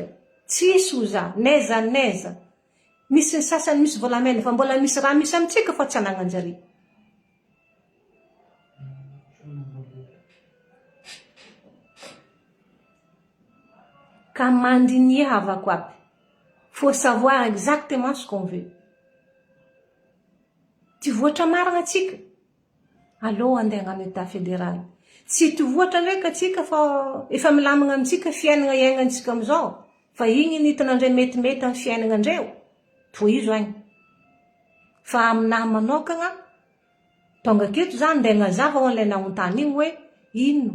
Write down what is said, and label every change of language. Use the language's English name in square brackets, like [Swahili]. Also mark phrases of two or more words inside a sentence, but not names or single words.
[Malagasy] Tsisy ho za, neza. Misy ny sasany misy volamena fa mbola misy raha misy amintsika fa tsy anagnanjare. Ka mandiniavako aby [French] Faut savoir exactement ce qu'on veut. [Malagasy] Ty voatra marina atsika, allo andeha hagnano [French] état fédéral. [Malagasy] Tsy ty voatra ndraiky atsika fa efa milamina amitsika fiainana iainantsika amizao. Fa igny nitinandre metimety amin'ny fiainanandreo. Tohizo agny. Fa aminahy manokagna, tonga aketo zany ndeha hagnazava ho an'ilay nahontany igny hoe ino.